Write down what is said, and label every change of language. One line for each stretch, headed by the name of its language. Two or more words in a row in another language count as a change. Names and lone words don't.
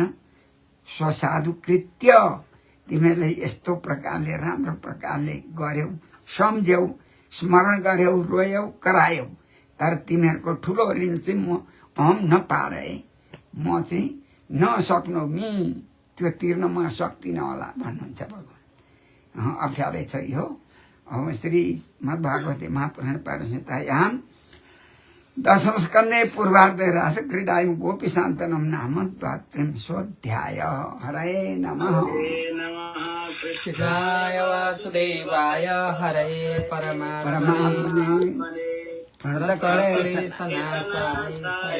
Nepali: स्वसाधु कृत्य तिमीहरूले यस्तो प्रकारले राम्रो प्रकारले गर्यौ, सम्झ्यौ, स्मरण गर्यौ, रोयौ, करायौ, तर तिमीहरूको ठुलो ऋण चाहिँ हम नपाए, म चाहिँ नसक्नु मी त्यो तिर्न म सक्दिनँ होला भन्नुहुन्छ भगवान। अप्ठ्यारै छ यो।
Sanskrit: अब श्रीमद्भागवते महापुराण पारसंहितायां दशम स्कन्धे पूर्वार्धे रासक्रीडायां गोपीशान्तनं नाम द्वात्रिंशोऽध्याय। हरये नमः। कृष्णाय वासुदेवाय हरये परमात्मने प्रणतक्लेशनाशाय